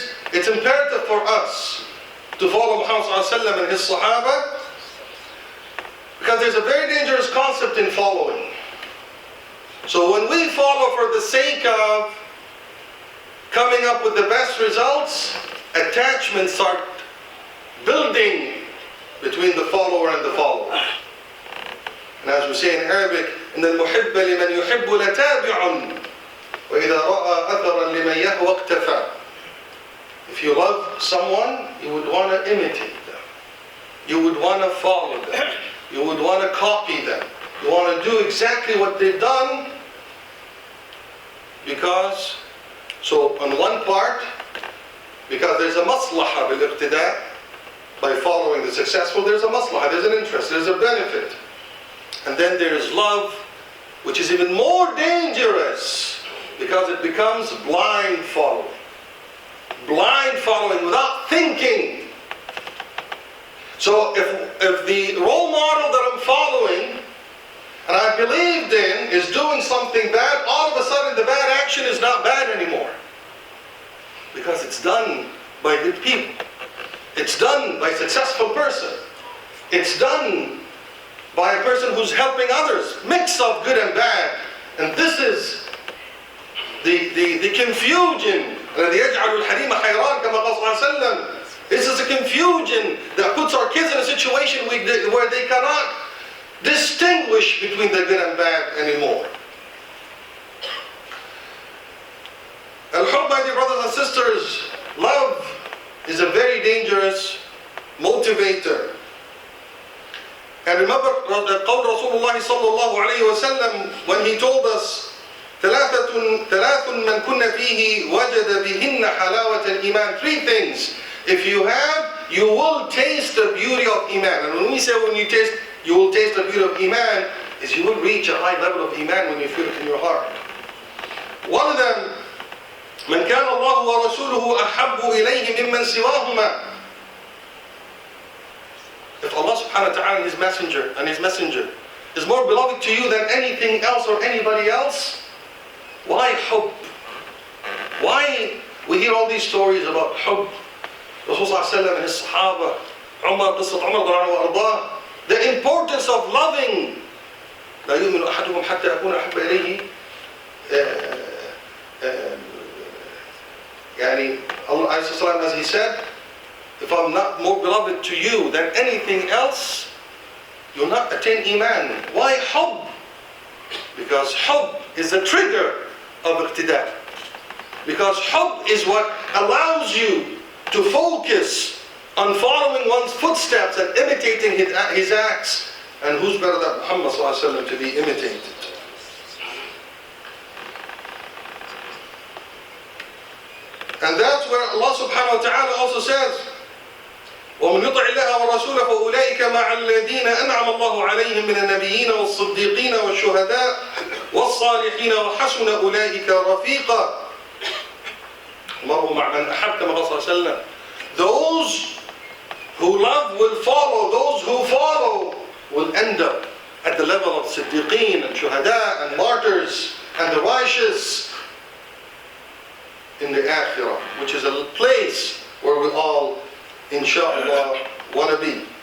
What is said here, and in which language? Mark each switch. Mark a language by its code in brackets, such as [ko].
[en] It's imperative for us to follow Muhammad ﷺ and his Sahaba, because there's a very dangerous concept in following. So when we follow for the sake of coming up with the best results, attachments start building between the follower and the follower. And as we say in Arabic, [ar] إن المحب لمن يحب لتابع وإذا رأى أثرا لمن يهوى اقتفى. [en] If you love someone, you would want to imitate them. You would want to follow them. You would want to copy them. You want to do exactly what they've done, because, so on one part, because there's a maslaha bil-iqtida', by following the successful, there's a maslaha, there's an interest, there's a benefit. And then there's love, which is even more dangerous, because it becomes blind following. Blind following without thinking. So if the role model that I'm following and I believed in is doing something bad, all of a sudden the bad action is not bad anymore. Because it's done by good people. It's done by a successful person. It's done by a person who's helping others. Mix of good and bad. And this is the confusion. [ar] الذي يجعل الحريم حيران كما قال صلى الله عليه وسلم. [en] This is a confusion that puts our kids in a situation where they cannot distinguish between the good and bad anymore. Al-Hub, my dear brothers and sisters, love is a very dangerous motivator. And remember [ar] قول رسول الله صلى الله عليه وسلم [en] when he told us [ar] ثلاث من كن فيه وجد بهن حلاوة الإيمان. [en] Three things. If you have, you will taste the beauty of Iman. And when we say you will taste the beauty of Iman, is you will reach a high level of Iman when you feel it in your heart. One of them, [ar] من كان الله ورسوله أحب إليه ممن سواهما. [en] If Allah subhanahu wa ta'ala and His messenger is more beloved to you than anything else or anybody else, why hub? Why we hear all these stories about hub? Rasul sallallahu alayhi wa sallam and his sahaba, Umar, [ar] قصة عمر رضي الله عنه وأرضاه, [en] the importance of loving. [ar] لا يؤمن أحدكم حتى أكون أحب إليه يعني [en] Allah alayhi salam, as he said, if I'm not more beloved to you than anything else, you'll not attain Iman. Why hub? Because hub is the trigger of iqtida. Because hub is what allows you to focus on following one's footsteps and imitating his acts. And who's better than Muhammad sallallahu alaihi wasallam to be imitated? And that's where Allah subhanahu wa ta'ala also says, [ar] ومن يطع الله ورسوله فأولئك مع الذين أنعم الله عليهم من النبيين والصديقين والشهداء والصالحين وحسن أولئك رفيقا. المرء مع من أحب كما قال صلى الله عليه وسلم. [en] Those who love will follow. Those who follow will end up at the level of Siddiqeen and Shuhada and martyrs and the righteous in the Akhirah, which is a place where we all, inshallah, want to be.